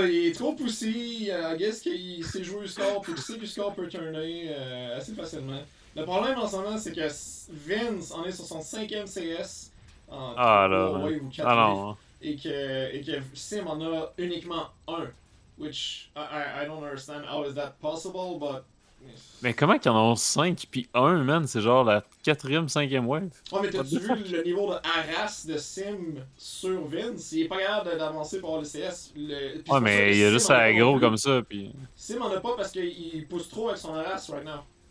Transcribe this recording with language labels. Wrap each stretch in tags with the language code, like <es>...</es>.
<fr>Il est trop poussé, I guess qu'il sait jouer au score, puis qu'il sait que le score peut turner assez facilement. Le problème en ce moment, c'est que Vince en est sur son 5e CS en 3 wave ou 4 waves, et que Sim en a uniquement un.</fr> <en>Which, I don't understand how is that possible, but...</en> <fr>Mais comment qu'ils en ont 5 puis 1, man? C'est genre la 4e, 5e wave. Ouais, mais t'as-tu vu le niveau de harass de Sim sur Vince? Il est pas capable d'avancer pour avoir le CS. Ouais, mais il est juste aggro comme ça, puis... Sim en a pas parce qu'il pousse trop avec son harass right now.</fr>